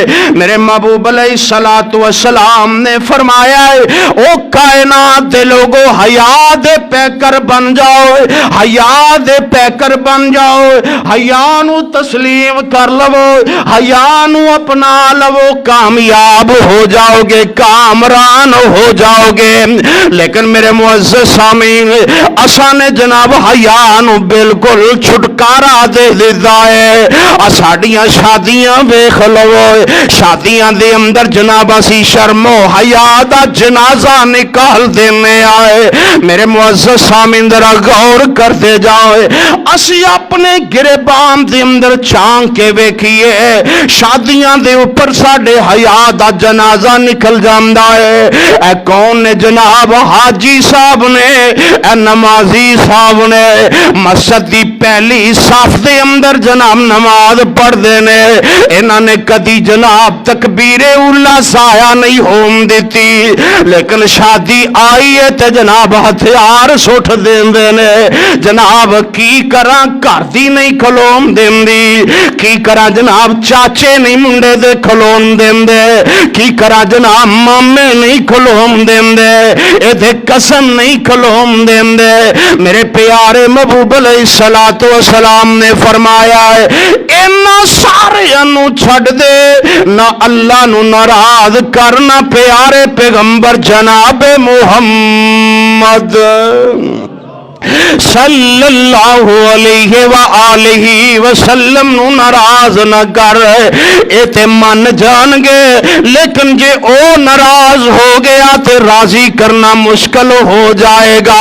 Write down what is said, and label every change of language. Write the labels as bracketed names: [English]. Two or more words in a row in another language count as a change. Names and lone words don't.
[Punjabi] میرے محبوب [Arabic] علیہ الصلوۃ والسلام [Punjabi] نے فرمایا ہے او کائنات دے لوگو حیا دے پیکر بن جاؤ، حیا دے پیکر بن جاؤ، حیا نو تسلیم کر لو، حیا نو اپنا لو، کامیاب ہو جاؤ گے، کامران ہو جاؤ گے۔ لیکن میرے معزز سامعین، اساں نے جناب حیا نو بالکل چھٹکارا دے دیتا ہے۔ ساڈیاں شادیاں ویکھ لو، شادیاں دے اندر جناب اسی شرم و حیا دا جنازہ نکال دینے آئے۔ میرے معزز سامعین ذرا غور کرتے جاؤ، اسی اپنے گریبان دے اندر چانک کے ویکھیے شادیاں دے اوپر ساڈے حیا دا جنازہ نکل جاندا ہے۔ اے کون نے جناب؟ حاجی صاحب نے، اے نمازی صاحب نے، مسجد دی پہلی صف دے اندر جناب نماز پڑھ دینے، انہاں نے کدی جناب تکبیر اولا سایہ نہیں ہون دیتی، لیکن شادی آئی ہے تے جناب ہتھیار سٹ دیندے نے۔ جناب کی کراں گھر دی نہیں کھلون دیندی، کی کراں جناب چاچے نہیں منڈے دے کھلون دیندے، کی کراں جناب مامے نہیں کھلون دیندے، اے دے قسم نہیں کھلون دیندے۔ میرے پیارے محبوب [Arabic] علیہ الصلوۃ والسلام [Punjabi] نے فرمایا ہے انہاں ساریاں نو چھڈ دے، نہ اللہ نو ناراض کرنا پیارے پیغمبر جناب محمد [Arabic] صلی اللہ علیہ وآلہ وسلم [Punjabi] نو ناراض نہ کر، اے تے من جان گے، لیکن جے او ناراض ہو گیا تے راضی کرنا مشکل ہو جائے گا۔